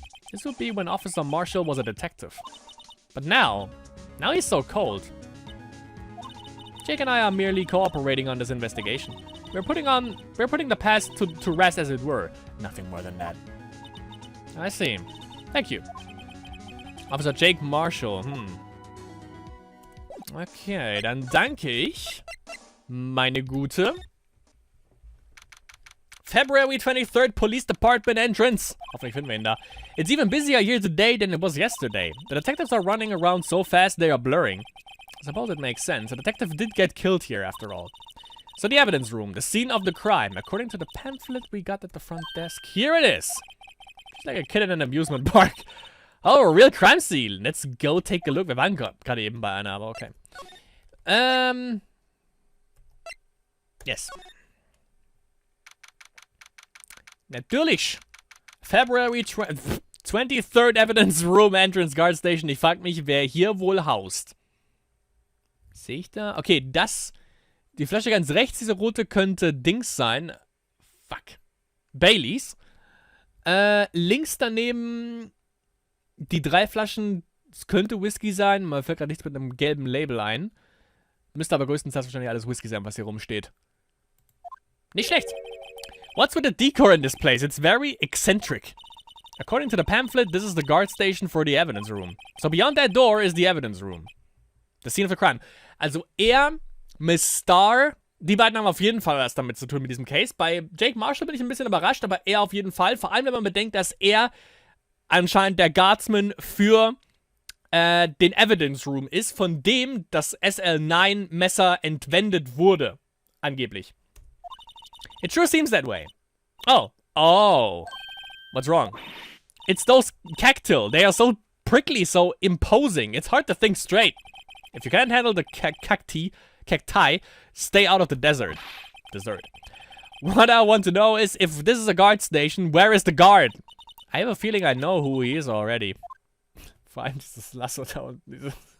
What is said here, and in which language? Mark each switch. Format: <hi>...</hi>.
<en>This would be when Officer Marshall was a detective. But now he's so cold. Jake and I are merely cooperating on this investigation. We're putting the past to rest, as it were. Nothing more than that. I see. Thank you. Officer Jake Marshall,</en> <de>Okay, dann danke ich, meine Gute.</de> <en>February 23rd, Police Department entrance.</en> <de>Hoffentlich finden wir ihn da.</de> <en>It's even busier here today than it was yesterday. The detectives are running around so fast they are blurring. I suppose it makes sense. A detective did get killed here after all. So the evidence room, the scene of the crime. According to the pamphlet we got at the front desk, here it is. It's like a kid in an amusement park. Oh, a real crime scene. Let's go take a look.</en> <de>Wir waren gerade eben bei einer, aber okay.</de> <en>Yes.</en> <de>Natürlich.</de> <en>February 23rd Evidence Room Entrance Guard Station.</en> <de>Ich frag mich, wer hier wohl haust. Sehe ich da? Okay, das... Die Flasche ganz rechts, diese rote, könnte Dings sein. Fuck. Baileys. Links daneben die 3 Flaschen, das könnte Whisky sein. Mir fällt gerade nichts mit einem gelben Label ein. Müsste aber größtenteils wahrscheinlich alles Whisky sein, was hier rumsteht. Nicht schlecht.</de> <en>What's with the decor in this place? It's very eccentric. According to the pamphlet, this is the guard station for the evidence room. So beyond that door is the evidence room. The scene of the crime.</en> <de>Also Miss Starr, die beiden haben auf jeden Fall was damit zu tun mit diesem Case. Bei Jake Marshall bin ich ein bisschen überrascht, aber er auf jeden Fall. Vor allem, wenn man bedenkt, dass er anscheinend der Guardsman für den Evidence Room ist, von dem das SL9-Messer entwendet wurde. Angeblich.</de> <en>It sure seems that way. Oh. What's wrong? It's those cacti. They are so prickly, so imposing. It's hard to think straight. If you can't handle the cacti, stay out of the desert. What I want to know is, if this is a guard station, where is the guard? I have a feeling I know who he is already.</en> <de>Vor allem dieses Lasso da unten.</de>